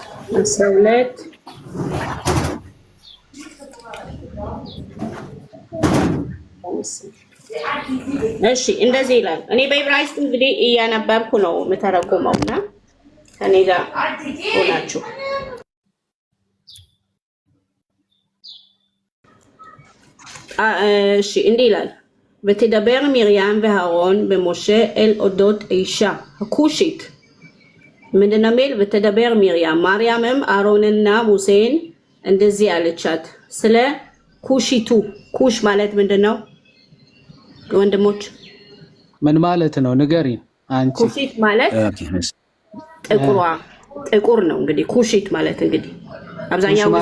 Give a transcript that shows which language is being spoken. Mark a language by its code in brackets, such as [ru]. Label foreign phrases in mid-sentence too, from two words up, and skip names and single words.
[am] 12 እሺ እንደዚህ ይላል። እኔ በዕብራይስጥ እንግዲህ እያነበብኩ ነው የምተረጉመውና ከኔ ጋር ሆናችሁ እሺ እንዲህ ይላል [he] ותדבר מרים והארון במשה אל אודות אישה הכושית [am] ምንድነው የሚል [he] ותדבר מרים [am] ማርያምም አሮንና ሙሴን እንደዚህ አለቻት ስለ ኩሺቱ ኩሽ ማለት ምንድነው ወንድሞች ምን ማለት ነው ንገሪን አንቺ ኩሺት ማለት ጥቁር ነው እንግዲህ ኩሺት ማለት እንግዲህ አብዛኛው ጊዜ